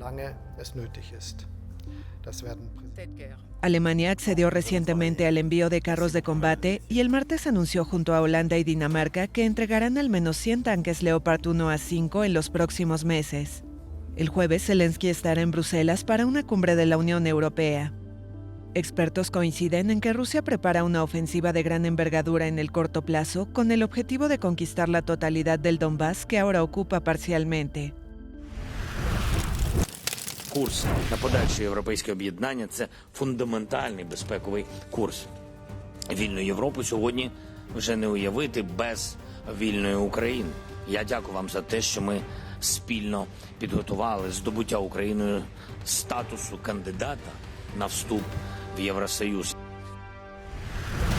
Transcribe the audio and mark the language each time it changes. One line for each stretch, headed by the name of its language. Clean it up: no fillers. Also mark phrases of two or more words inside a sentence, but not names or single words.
Spanish: Alemania accedió recientemente al envío de carros de combate y el martes anunció junto a Holanda y Dinamarca que entregarán al menos 100 tanques Leopard 1A5 en los próximos meses. El jueves, Zelensky estará en Bruselas para una cumbre de la Unión Europea. Expertos coinciden en que Rusia prepara una ofensiva de gran envergadura en el corto plazo con el objetivo de conquistar la totalidad del Donbass que ahora ocupa parcialmente.
Ukrainian: Курс на подальше європейське об'єднання – це фундаментальний безпековий курс. Вільну Європу сьогодні вже не уявити без вільної України. Я дякую вам за те, що ми спільно підготували здобуття Україною статусу кандидата на вступ в Євросоюз.